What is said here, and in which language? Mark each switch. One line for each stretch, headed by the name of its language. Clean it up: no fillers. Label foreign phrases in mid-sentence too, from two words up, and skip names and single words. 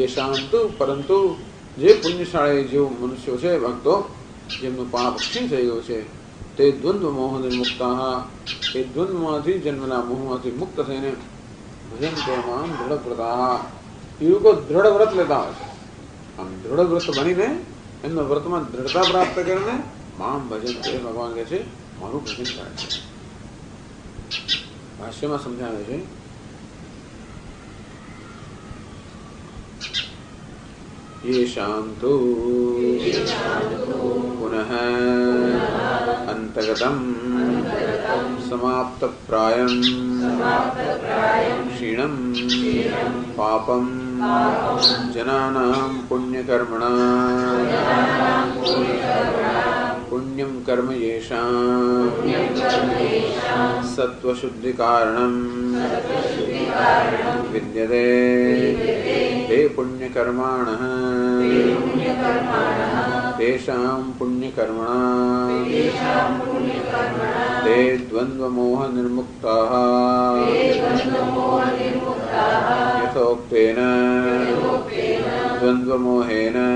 Gujarati: શાંત પરંતુ જે પુણ્યશાળી જેવું મનુષ્યો છે ભક્તો જેમનું પાપ ક્ષીણ થઈ ગયું છે તે દ્વંદ્વ મોહને મુક્તા એ દ્વંદ્વમાંથી જન્મના મોહમાંથી મુક્ત થઈને ભજન તેમાં દ્રઢ વ્રતા એ લોકો દ્રઢ વ્રત લેતા હોય છે આમ દ્રઢ વ્રત બનીને એમના વ્રતમાં દ્રઢતા પ્રાપ્ત કરીને
Sanskrit: माम भजन ते
Gujarati: ભગવાન કહે છે મારું ભજન કરે છે ભાષ્યમાં સમજાવે છે
Sanskrit: येषां तु पुनः अंतगतं समाप्तप्रायं क्षीणं पापं जनानां पुण्यकर्मणां पुण्यं कर्म येषां सत्त्वशुद्धिकारणं विद्यते ते पुण्यकर्माणः तेषां पुण्यकर्मणा ते द्वंद्वमोह निर्मुक्ताः यथोक्तेन द्वंद्वमोहेन